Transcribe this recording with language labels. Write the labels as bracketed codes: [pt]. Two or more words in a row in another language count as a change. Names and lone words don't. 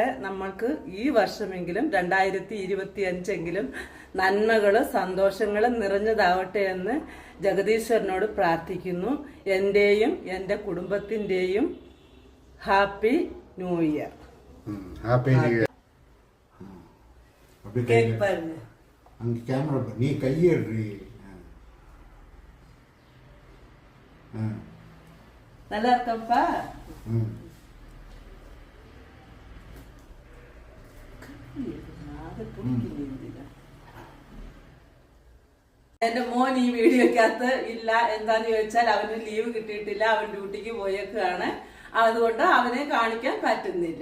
[ml] നമ്മൾക്ക് ഈ വർഷമെങ്കിലും 2025 നന്മകളും സന്തോഷങ്ങളും നിറഞ്ഞതാവട്ടെ എന്ന് ജഗദീശ്വരനോട് പ്രാർത്ഥിക്കുന്നു. എന്റെയും എന്റെ കുടുംബത്തിന്റെയും [en] happy new year. happy new year. [ta] அங்கே கேமரா நீ கையேறி நல்லா இருக்கப்பா. [ml] എന്റെ മോൻ ഈ വീഡിയോക്കകത്ത് ഇല്ല. എന്താന്ന് ചോദിച്ചാൽ അവന് ലീവ് കിട്ടിയിട്ടില്ല, അവൻ ഡ്യൂട്ടിക്ക് പോയേക്കാണ്. അതുകൊണ്ട് അവനെ കാണിക്കാൻ പറ്റുന്നില്ല.